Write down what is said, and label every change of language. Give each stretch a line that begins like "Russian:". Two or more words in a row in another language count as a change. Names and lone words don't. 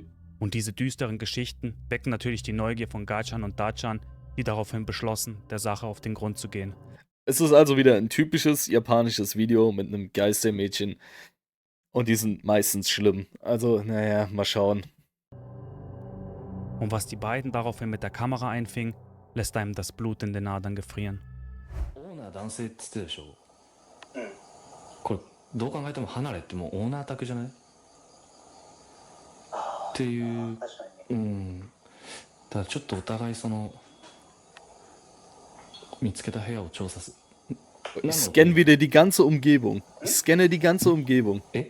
German: Und diese düsteren Geschichten wecken natürlich die Neugier von Gachan und Dachan, die daraufhin beschlossen, der Sache auf den Grund zu gehen. Es ist also wieder ein typisches japanisches Video mit einem Geistermädchen. Und die sind meistens schlimm. Also, naja, mal schauen. Und was die beiden daraufhin mit der Kamera einfing, lässt einem das Blut in den Adern gefrieren.
Japanese: オーナー男性って言ってたでしょ。これどう考えても離れってもうオーナー宅じゃない？っていう。ただちょっとお互いその見つけた部屋を調査す。
German: Ich scanne wieder die ganze Umgebung. Ich scanne die ganze Umgebung.